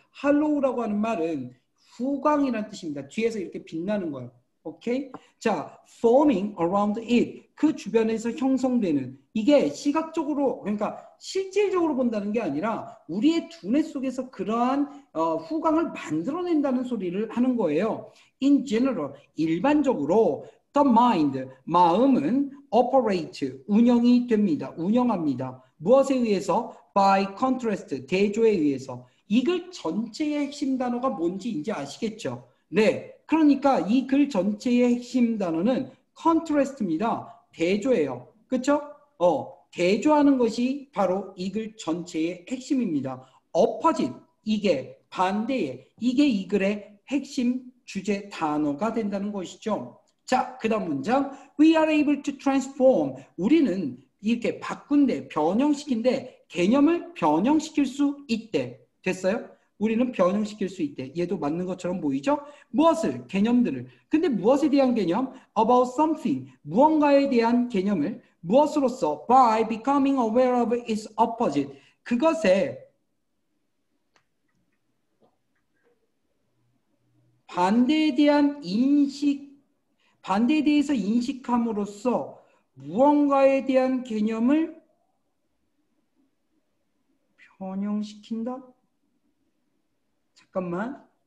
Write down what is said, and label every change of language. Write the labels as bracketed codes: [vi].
[ko] 할로우라고 하는 말은 후광이라는 뜻입니다. 뒤에서 이렇게 빛나는 거예요. 오케이? 자, [en] forming around it, [ko] 그 주변에서 형성되는 이게 시각적으로 그러니까 실질적으로 본다는 게 아니라 우리의 두뇌 속에서 그러한 후광을 만들어낸다는 소리를 하는 거예요. [en] In general, [ko] 일반적으로 [en] the mind, [ko] 마음은 [en] operate, [ko] 운영이 됩니다. 운영합니다. 무엇에 의해서? [en] By contrast, [ko] 대조에 의해서. 이 글 전체의 핵심 단어가 뭔지 이제 아시겠죠? 네, 그러니까 이 글 전체의 핵심 단어는 contrast입니다. 대조예요. 그렇죠? 대조하는 것이 바로 이 글 전체의 핵심입니다. opposite, 이게 반대의, 이게 이 글의 핵심 주제 단어가 된다는 것이죠. 자, 그 다음 문장. [en] We are able to transform. [ko] 우리는 이렇게 바꾼대, 변형시킨대, 개념을 변형시킬 수 있대. 됐어요? 우리는 변형시킬 수 있대. 얘도 맞는 것처럼 보이죠? 무엇을? 개념들을. 근데 무엇에 대한 개념? [en] About something. [ko] 무언가에 대한 개념을 무엇으로써? [en] By becoming aware of its opposite. [ko] 그것에 반대에 대해서 인식함으로써 무언가에 대한 개념을 변형시킨다? 잠깐만.